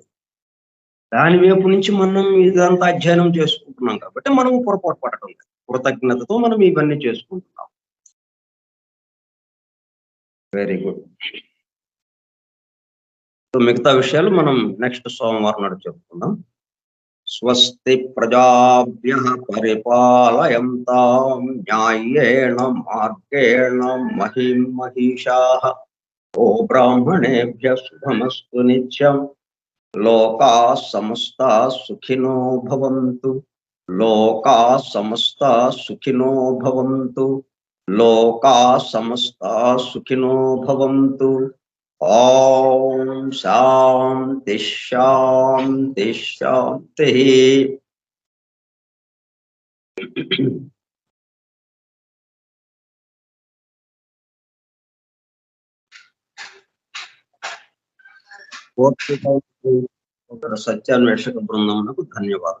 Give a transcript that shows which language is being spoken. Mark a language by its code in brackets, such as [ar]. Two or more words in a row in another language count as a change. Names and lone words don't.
[te] దాని వైపు నుంచి మనం ఇదంతా అధ్యయనం చేసుకుంటున్నాం కాబట్టి మనం పొరపాటు పడటం లేదు. కృతజ్ఞతతో మనం ఇవన్నీ చేసుకుంటున్నాం. [en] very good. [te] సో మిగతా విషయాలు మనం నెక్స్ట్ సోమవారం నాడు చెప్పుకుందాం. [sa] స్వస్తి ప్రజాభ్యః పరిపాలయంతాం న్యాయేణ మార్గేణ మహిం మహిషాః బ్రాహ్మణేభ్యః శుభమస్తు నిత్యం. లోకాః సమస్తాః సుఖినో భవంతు. లోకాః సమస్తాః సుఖినో భవంతు. లోకాః సమస్తాః సుఖినో భవంతు. ఓం శాంతి శాంతి శాంతి. [te] సత్యాన్వేషక బృందమునకు ధన్యవాదాలు.